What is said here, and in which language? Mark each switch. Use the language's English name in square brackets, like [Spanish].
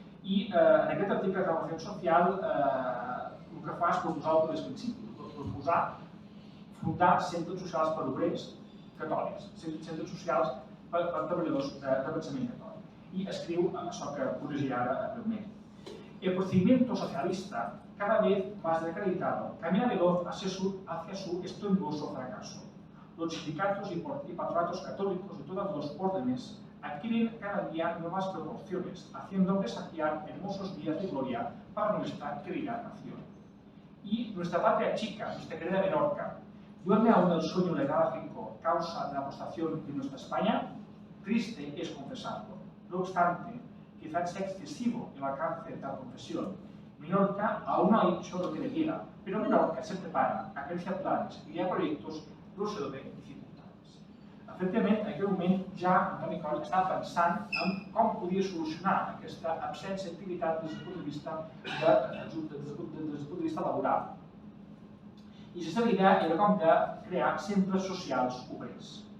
[Catalan] I en aquest article de Renovació Social el que fa és proposar el primer principi, proposar fundar centres socials per obrers catòlics, centres socials per treballadors de pensament catòlic. Y escriu això que corregirá breumente. [Spanish] El procedimiento socialista, cada vez más desacreditado, camina veloz hacia su estruendoso fracaso. Los sindicatos y patronatos católicos de todos los órdenes adquieren cada día nuevas proporciones, haciendo desafiar hermosos días de gloria para nuestra querida nación. Y nuestra patria chica, nuestra querida Menorca, ¿duerme aún el sueño letárgico causa de la apostación de nuestra España? Triste es confesarlo. No obstante, quizás sea excesivo el alcance de tal confesión. Menorca aún no ha hecho lo que debiera, pero Menorca se prepara, acaricia planes y ya proyectos, resolver dificultats. [Catalan] Efectivament, en aquell moment ja Antoni Coll estava pensant en com podia solucionar aquesta absència d'activitat des del punt de vista laboral. I la seva idea era com de crear centres socials obrers.